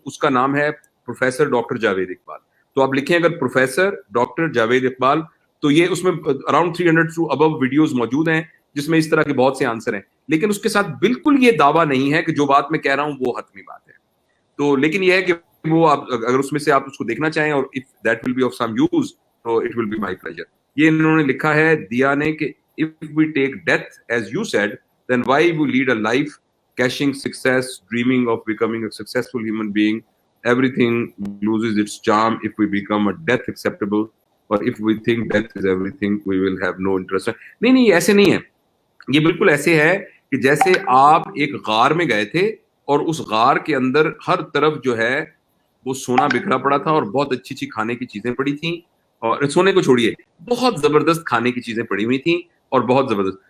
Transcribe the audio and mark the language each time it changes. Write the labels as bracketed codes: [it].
[ur] اس کا نام ہے پروفیسر ڈاکٹر جاوید اقبال. تو آپ لکھیں اگر پروفیسر ڈاکٹر جاوید اقبال, تو یہ اس میں اراؤنڈ 300 ٹو ابو ویڈیوز موجود ہیں جس میں اس طرح کے بہت سے آنسر ہیں. لیکن اس کے ساتھ بالکل یہ دعویٰ نہیں ہے کہ جو بات میں کہہ رہا ہوں وہ حتمی بات ہے. تو لیکن یہ ہے کہ وہ آپ اگر اس میں سے آپ اس کو دیکھنا چاہیں اور [en] if that will be of some use so it will be my pleasure. [ur] یہ انہوں نے لکھا ہے دیا نے کہ [en] if we take death as you said then why we lead a life cashing success dreaming of becoming a successful human being. Everything loses its charm if we become a death acceptable or if we think death is everything we will have no interest. [ur] نہیں ایسے نہیں ہے. یہ بالکل ایسے ہے کہ جیسے آپ ایک غار میں گئے تھے اور اس غار کے اندر ہر طرف جو ہے وہ سونا بکھرا پڑا تھا اور بہت اچھی اچھی کھانے کی چیزیں پڑی تھیں, اور سونے کو چھوڑیے بہت زبردست کھانے کی چیزیں پڑی ہوئی تھیں اور بہت زبردست.